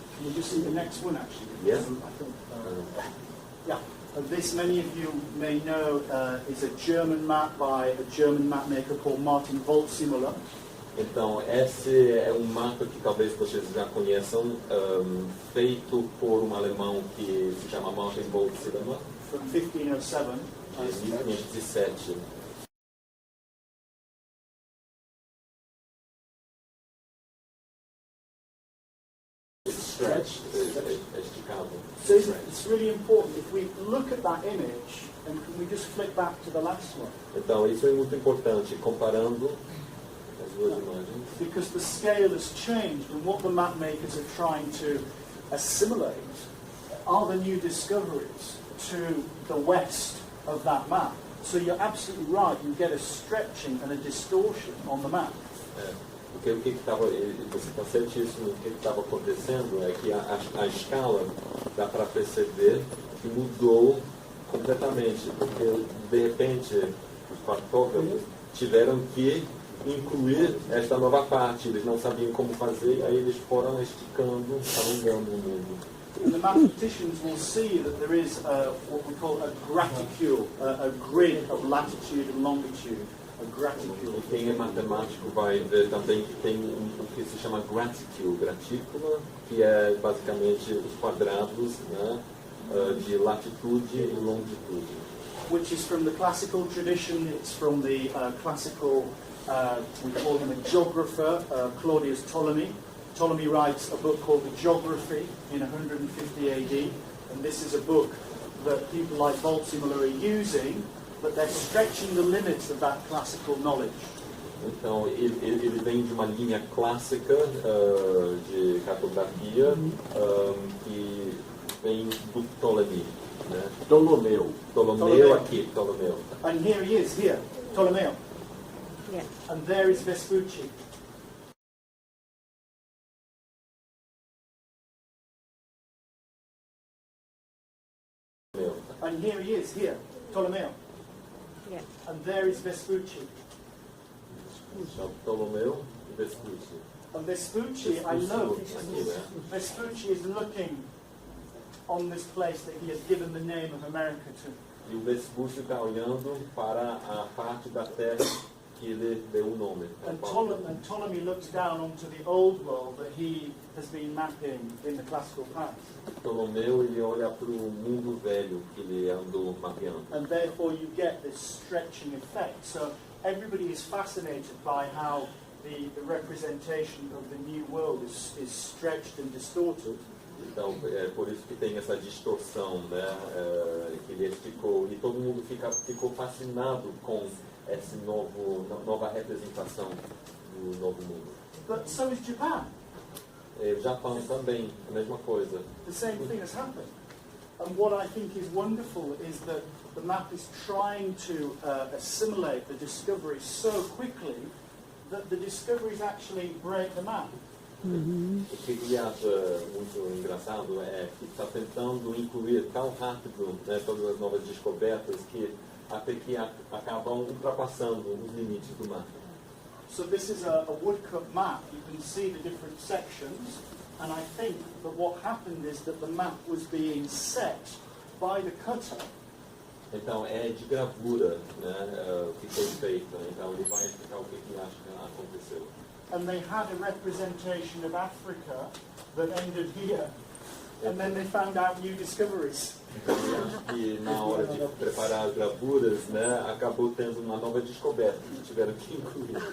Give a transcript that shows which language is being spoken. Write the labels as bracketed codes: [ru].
[en] Can you just see the next one, actually? Yes. I think, yeah. This, many of you may know, is a German map by a German mapmaker called Martin Waldseemüller. [pt] Então, esse é um mapa que talvez vocês já conheçam, feito por um alemão que se chama Martin Waldseemüller, [en] From 1507. [pt] de 1517. [en] Stretched, [pt] esticado. [en] So it's really important if we look at that image, and can we just flick back to the last one? [pt] Então, isso é muito importante, comparando as duas imagens. [en] Because the scale has changed, and what the map makers are trying to assimilate are the new discoveries to the west of that map. So you're absolutely right, you get a stretching and a distortion on the map. [pt] Porque o que estava, você está certíssimo, o que estava acontecendo é que a escala dá para perceber que mudou completamente, porque de repente os cartógrafos tiveram que incluir esta nova parte, eles não sabiam como fazer, aí eles foram esticando, alongando o mundo. [en] And the mathematicians will see that there is what we call a graticule, a grid of latitude and longitude. A graticule. [pt] E quem é matemático vai ver também que tem o que se chama gratícula, que é basicamente os quadrados, né, de latitude e longitude. [en] Which is from the classical tradition. It's from the classical, we call him a geographer, Claudius Ptolemy. Ptolemy writes a book called The Geography in 150 AD, and this is a book that people like Waldseemüller are using, but they're stretching the limits of that classical knowledge. [pt] Então, ele vem de uma linha clássica de cartografia que vem do Ptolemy. né? Ptolomeu. Ptolomeu aqui, Ptolomeu. [en] And here he is, here, Ptolemy. Yeah. And there is Vespucci. And here he is, here, Ptolemy. Yeah. And there is Vespucci. [pt] Então, Ptolomeu e Vespucci. [en] And Vespucci, I know, [pt] Aqui, né? [en] Vespucci is looking on this place that he has given the name of America to. [pt] E o Vespucci está olhando para a parte da terra que ele deu o nome. [en] And Ptolemy looks down onto the old world that he has been mapping in the classical past. [pt] Ptolomeu, ele olha para o mundo velho que ele andou mapeando. [en] And therefore you get this stretching effect. So everybody is fascinated by how the representation of the new world is stretched and distorted. [pt] Então, é por isso que tem essa distorção, né, que ele explicou, e todo mundo ficou fascinado com essa nova representação do novo mundo. [en] But so is Japan. [pt] O Japão também, a mesma coisa. [en] The same thing has happened. And what I think is wonderful is that the map is trying to assimilate the discoveries so quickly that the discoveries actually break the map. [pt] O que ele acha muito engraçado é que está tentando incluir tão rápido, né, todas as novas descobertas que até que acabam ultrapassando os limites do mapa. [en] So this is a woodcut map. You can see the different sections, and I think that what happened is that the map was being set by the cutter. [pt] Então é de gravura, né, que foi feita. Então ele vai explicar o que ele acha que aconteceu. [en] And they had a representation of Africa that ended here, and then they found out new discoveries. [pt] Então eu acho que na hora de preparar as gravuras, né, acabou tendo uma nova descoberta que tiveram que incluir.